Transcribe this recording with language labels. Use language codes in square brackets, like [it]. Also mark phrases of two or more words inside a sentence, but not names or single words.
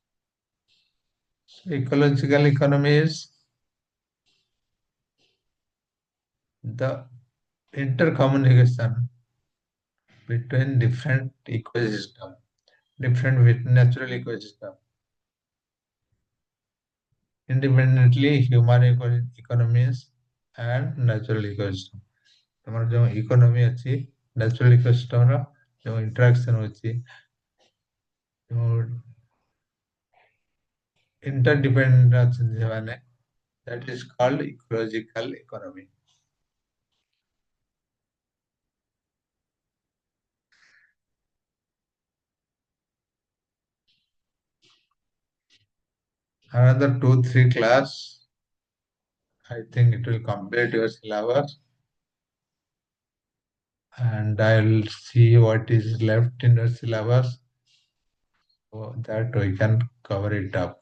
[en] Ecological economy is the intercommunication between different ecosystem, different natural ecosystem. Independently, human economies and natural ecosystem. [or] ତମର ଯୋଉ ଇକୋନୋମି ଅଛି, [en] natural ecosystem [or] ର ଯୋଉ ଇଣ୍ଟରାକ୍ସନ ଅଛି, [en] your interdependence that is called ecological economy. Another 2, 3 class, I think it will complete your syllabus and I'll see what is left in your syllabus so that we can cover it up.